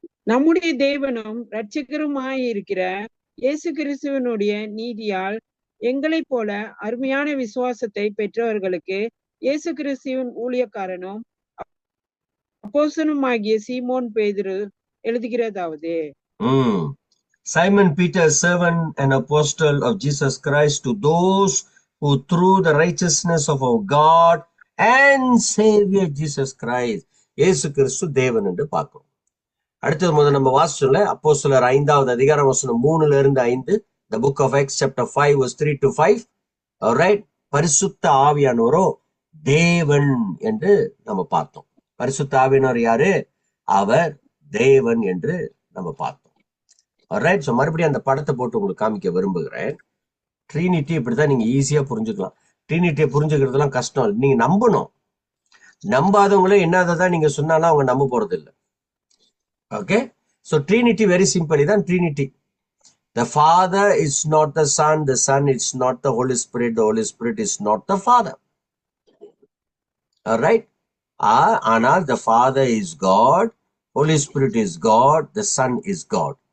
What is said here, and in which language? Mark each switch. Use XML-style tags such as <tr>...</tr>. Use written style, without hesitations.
<ta>நம்முடைய தேவனும் இரட்சகருமாயிருக்கிற இயேசு கிறிஸ்துவனுடைய நீதியால் எங்களைப் போல அருமையான விசுவாசத்தை பெற்றவர்களுக்கு இயேசு கிறிஸ்துவின் ஊழியக்காரனும் அப்போஸ்தலனுமாகிய சீமோன் பேதுரு எழுதுகிறதாவது,</ta> <en>Simon Peter, servant and apostle of Jesus Christ, to those who through the righteousness of our God and Savior Jesus Christ.</en> <ta>இயேசு கிறிஸ்து தேவன் என்று பார்க்கிறோம். அடுத்தது நம்ம வாசிச்சோம்ல, அப்போஸ்தலர் 5வது அதிகாரம் வசனம் 3-5.</ta> <en>The book of Acts chapter 5 verse 3-5. Alright.</en> <ta>பரிசுத்த ஆவியானவரோ தேவன் என்று நம்ம பார்த்தோம். பரிசுத்த ஆவியானவர் யாரு? அவர் தேவன் என்று நம்ம பார்த்தோம். Alright. So மறுபடியும் அந்த படத்தை போட்டு உங்களுக்கு காமிக்க விரும்புகிறேன். ட்ரினிட்டி இப்படிதான் நீங்க ஈஸியா புரிஞ்சுக்கலாம். ட்ரினிட்டியை புரிஞ்சுக்கிறதுலாம் கஷ்டம். நீங்க நம்பணும். நம்பாதவங்களே என்னதான் நீங்க சொன்னாலும் அவங்க நம்ப போறது இல்லை.</ta> <en>Okay. So Trinity very simple. Idan Trinity. The Father is not the Son is not the Holy Spirit is not the Father. Alright. Anal the Father is God, Holy Spirit is God, the Son is God.</en>